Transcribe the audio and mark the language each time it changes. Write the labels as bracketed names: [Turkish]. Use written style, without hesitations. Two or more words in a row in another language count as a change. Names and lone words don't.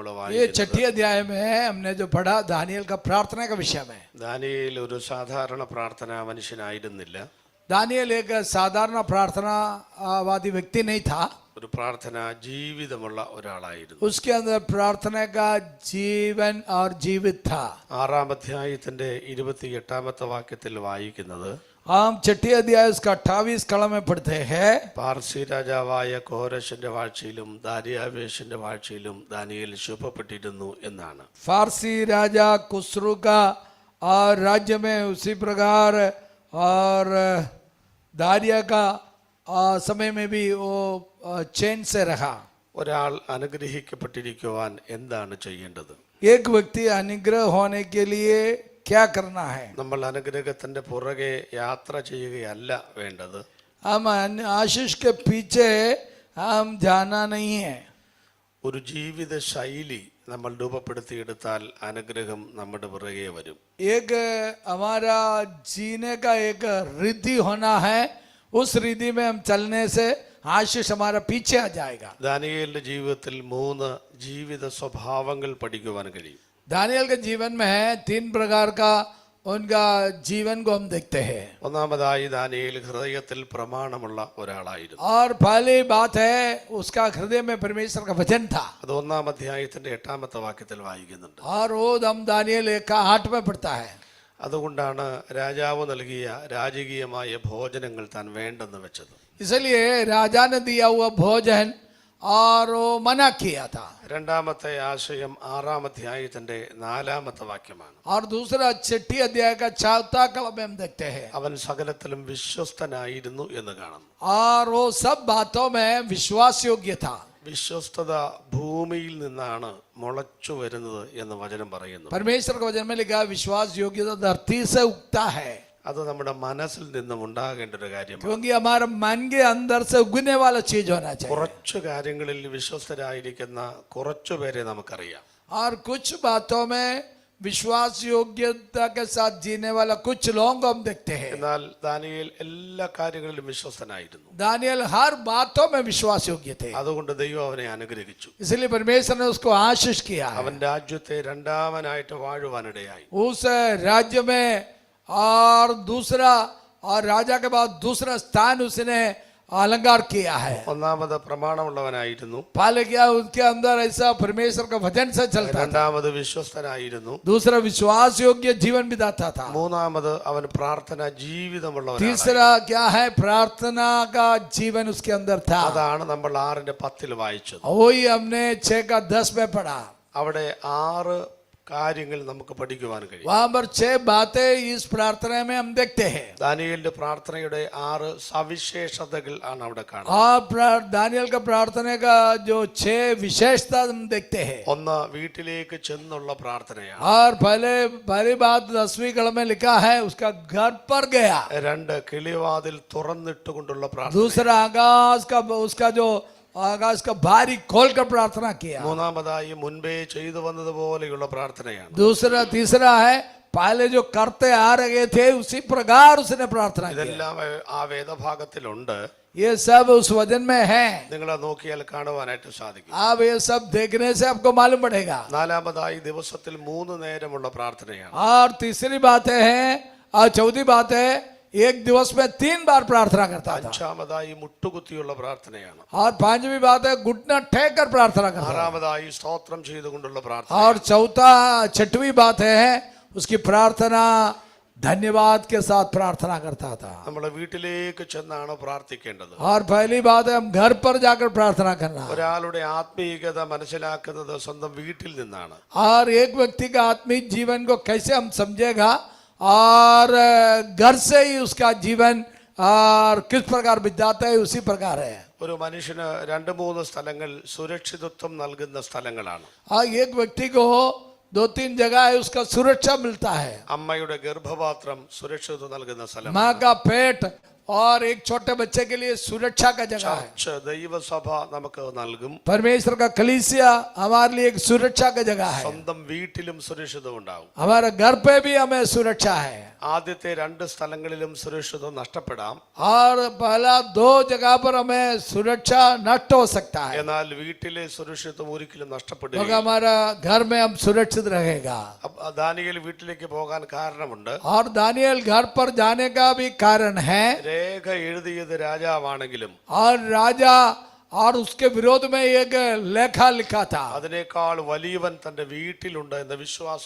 [Hindi] ये [Malayalam] വായിക്കുന്നത്. [Hindi] 6ठी अध्याय में हमने जो पढ़ा दानियल का प्रार्थना का विषय में. [Malayalam] ദാനിയേൽ ഒരു സാധാരണ പ്രാർത്ഥനാ മനുഷ്യനായിരുന്നില്ല. [Hindi] दानियल एक साधारण प्रार्थनावादी व्यक्ति नहीं था. [Malayalam] ഒരു പ്രാർത്ഥനാ ജീവിതമുള്ള ഒരാളായിരുന്നു. [Hindi] उसके अंदर प्रार्थना का जीवन और जीवित था. [Malayalam] 6-ാം അധ്യായത്തിന്റെ 28-ാമത്തെ വാക്യത്തിൽ വായിക്കുന്നത്, [Hindi] हम 6ठी अध्याय उसका 28 कलम में पढ़ते हैं. [Malayalam] പാർസി രാജാവായ കോരശന്റെ വാഴ്ചയിലും ദാരിയാവേശന്റെ വാഴ്ചയിലും ദാനിയേൽ ശുഭപ്പെട്ടിരുന്നു എന്നാണ്. [Hindi] फारसी राजा खुसरू का और राज्य में उसी प्रकार और दारिया का समय में भी वो चैन से रहा. [Malayalam] ഒരാൾ അനുഗ്രഹിക്കപ്പെട്ടിരിക്കുവാൻ എന്താണ് ചെയ്യേണ്ടത്? [Hindi] एक व्यक्ति अनुग्रह होने के लिए क्या करना है? [Malayalam] നമ്മൾ അനുഗ്രഹത്തിന്റെ പുറകെ യാത്ര ചെയ്യുകയല്ല വേണ്ടത്. [Hindi] हम आशीष के पीछे हम जाना नहीं है. [Malayalam] ഒരു ജീവിത ശൈലി നമ്മൾ രൂപപ്പെടുത്തിയെടുത്താൽ അനുഗ്രഹം നമ്മുടെ പുറകെ വരും. [Hindi] एक हमारा जीने का एक रिद्धि होना है. उस रिद्धि में हम चलने से आशीष हमारा पीछे आ जाएगा. [Malayalam] ദാനിയേലിന്റെ ജീവിതത്തിൽ 3 ജീവിത സ്വഭാവങ്ങൾ പഠിക്കുവാൻ കഴിയും. [Hindi] दानियल के जीवन में है 3 प्रकार का उनका जीवन को हम देखते हैं. [Malayalam] ഒന്നാമതായി ദാനിയേൽ ഹൃദയത്തിൽ പ്രമാണമുള്ള ഒരാളായിരുന്നു. [Hindi] और पहली बात है उसका हृदय में परमेश्वर का वचन था. [Malayalam] അത് 1-ാം അധ്യായത്തിന്റെ 8-ാമത്തെ വാക്യത്തിൽ വായിക്കുന്നുണ്ട്. [Hindi] और वो हम दानियल 1:8 में पढ़ता है. [Malayalam] അതുകൊണ്ടാണ് രാജാവ് നൽകിയ രാജകീയമായ ഭോജനങ്ങൾ താൻ വേണ്ടെന്ന് വെച്ചത്. [Hindi] इसलिए राजा ने दिया हुआ भोजन और वो मना किया था. [Malayalam] രണ്ടാമത്തെ ആശയം 6-ാം അധ്യായത്തിന്റെ 4-ാമത്തെ വാക്യമാണ്. [Hindi] और दूसरा 6ठी अध्याय का 4था कलम में हम देखते हैं. [Malayalam] അവൻ സകലത്തിലും വിശ്വസ്തനായിരുന്നു എന്ന് കാണുന്നു. [Hindi] और वो सब बातों में विश्वास योग्य था. [Malayalam] വിശ്വസ്തത ഭൂമിയിൽ നിന്നാണ് മുളച്ചു വരുന്നത് എന്ന് വചനം പറയുന്നു. [Hindi] परमेश्वर का वचन में लिखा विश्वास योग्यता धरती से उगता है. [Malayalam] അത് നമ്മുടെ മനസ്സിൽ നിന്നും ഉണ്ടാകേണ്ട ഒരു കാര്യമാണ്. [Hindi] क्योंकि हमारे मन के अंदर से उगने वाला चीज होना चाहिए. [Malayalam] കുറച്ചു കാര്യങ്ങളിൽ വിശ്വസ്തരായിരിക്കുന്ന കുറച്ചു പേരെ നമുക്കറിയാം. [Hindi] और कुछ बातों में विश्वास योग्यता के साथ जीने वाला कुछ लोगों को हम देखते हैं. [Malayalam] എന്നാൽ ദാനിയേൽ എല്ലാ കാര്യങ്ങളിലും വിശ്വസ്തനായിരുന്നു. [Hindi] दानियल हर बातों में विश्वास योग्य थे. [Malayalam] അതുകൊണ്ട് ദൈവം അവനെ അനുഗ്രഹിച്ചു. [Hindi] इसलिए परमेश्वर ने उसको आशीष किया. [Malayalam] അവൻ രാജ്യത്തെ രണ്ടാമനായിട്ട് വാഴുവാനിടയായി. [Hindi] उस राज्य में और दूसरा और राजा के बाद दूसरा स्थान उसने अलंकार किया है. [Malayalam] ഒന്നാമത് പ്രമാണമുള്ളവനായിരുന്നു. [Hindi] पहले क्या उसके अंदर ऐसा परमेश्वर का वचन से चलता था. [Malayalam] രണ്ടാമത് വിശ്വസ്തനായിരുന്നു. [Hindi] दूसरा विश्वास योग्य जीवन बिताता था. [Malayalam] മൂന്നാമത് അവൻ പ്രാർത്ഥന ജീവിതമുള്ളവനാണ്. [Hindi] तीसरा क्या है, प्रार्थना का जीवन उसके अंदर था. [Malayalam] അതാണ് നമ്മൾ 6-10 വായിച്ചത്. [Hindi] वही हमने 6:10 में पढ़ा. [Malayalam] അവിടെ 6 കാര്യങ്ങൾ നമുക്ക് പഠിക്കുവാൻ കഴിയും. [Hindi] वहां पर 6 बातें इस प्रार्थना में हम देखते हैं. [Malayalam] ദാനിയേലിന്റെ പ്രാർത്ഥനയുടെ 6 സവിശേഷതകൾ ആണ് അവിടെ കാണുന്നത്. [Hindi] और दानियल का प्रार्थना का जो 6 विशेषता हम देखते हैं. [Malayalam] ഒന്ന്, വീട്ടിലേക്ക് ചെന്നുള്ള പ്രാർത്ഥനയാണ്. [Hindi] और पहली बात 10वीं कलम में लिखा है उसका घर पर गया. [Malayalam] 2, കിളിവാതിൽ തുറന്നിട്ടുകൊണ്ടുള്ള പ്രാർത്ഥന. [Hindi] दूसरा आकाश का उसका जो आकाश का बारी खोल कर प्रार्थना किया. [Malayalam] മൂന്നാമതായി മുൻപേ ചെയ്തു വന്നതുപോലെയുള്ള പ്രാർത്ഥനയാണ്. [Hindi] तीसरा है पहले जो करते आ रहे थे उसी प्रकार उसने प्रार्थना की. [Malayalam] ഇതെല്ലാം ആ വേദഭാഗത്തിലുണ്ട്. [Hindi] ये सब उस वजन में है। [Malayalam] നിങ്ങൾ നോക്കിയാൽ കാണുവാനായിട്ട് സാധിക്കും. [Hindi] आप ये सब देखने से आपको मालूम पड़ेगा। [Malayalam] നാലാമതായി ദിവസത്തിൽ 3 നേരമുള്ള പ്രാർത്ഥനയാണ്. [Hindi] और तीसरी बात है और चौथी बात है एक दिवस में 3 बार प्रार्थना करता था। [Malayalam] അഞ്ചാമതായി മുട്ടുകുത്തിയുള്ള പ്രാർത്ഥനയാണ്. [Hindi] और पांचवी बात है घुटना टेक कर प्रार्थना करता था। [Malayalam] ആറാമതായി സ്തോത്രം ചെയ്തുകൊണ്ടുള്ള പ്രാർത്ഥന. [Hindi] और छठवीं बात है उसकी प्रार्थना धन्यवाद के साथ प्रार्थना करता था। [Malayalam] നമ്മുടെ വീട്ടിലേക്ക് ചെന്നാണ് പ്രാർത്ഥിക്കേണ്ടത്. [Hindi] और पहली बात है हम घर पर जाकर प्रार्थना करना। [Malayalam] ഒരാളുടെ ആത്മീയത മനസ്സിലാക്കുന്നത് സ്വന്തം വീട്ടിൽ നിന്നാണ്. [Hindi] और एक व्यक्ति का आत्मिक जीवन को कैसे हम समझेगा और घर से ही उसका जीवन और किस प्रकार बिताता है उसी प्रकार है। [Malayalam] ഒരു മനുഷ്യന് 2-3 സ്ഥലങ്ങൾ സുരക്ഷിതത്വം നൽകുന്ന സ്ഥലങ്ങളാണ്. [Hindi] और एक व्यक्ति को 2-3 जगह है उसका सुरक्षा मिलता है। [Malayalam] അമ്മയുടെ ഗർഭപാത്രം സുരക്ഷിതത്വം നൽകുന്ന സ്ഥലം. [Hindi] माँ का पेट और एक छोटे बच्चे के लिए सुरक्षा का जगह है। [Malayalam] ചർച്ച് ദൈവസഭ നമുക്ക് നൽകും. [Hindi] परमेश्वर का कलीसिया हमारे लिए एक सुरक्षा का जगह है। [Malayalam] സ്വന്തം വീട്ടിലും സുരക്ഷിതം ഉണ്ടാവും. [Hindi] हमारे घर पे भी हमें सुरक्षा है। [Malayalam] ആദ്യത്തെ 2 സ്ഥലങ്ങളിലും സുരക്ഷിതം നഷ്ടപ്പെടാം. [Hindi] और पहला 2 जगह पर हमें सुरक्षा नष्ट हो सकता है, [Malayalam] എന്നാൽ വീട്ടിലെ സുരക്ഷിതം ഒരിക്കലും [Hindi] क्योंकि [Malayalam] നഷ്ടപ്പെടില്ല. [Hindi] हमारा घर में हम सुरक्षित रहेगा। [Malayalam] ദാനിയേൽ വീട്ടിലേക്ക് പോകാൻ കാരണമുണ്ട്. [Hindi] और दानियल घर पर जाने का भी कारण है। [Malayalam] രേഖ എഴുതിയത് രാജാവാണെങ്കിലും [Hindi] और राजा और उसके विरोध में एक लेखा लिखा था। [Malayalam] അതിനേക്കാൾ വലിയവൻ തന്റെ വീട്ടിലുണ്ട് എന്ന വിശ്വാസം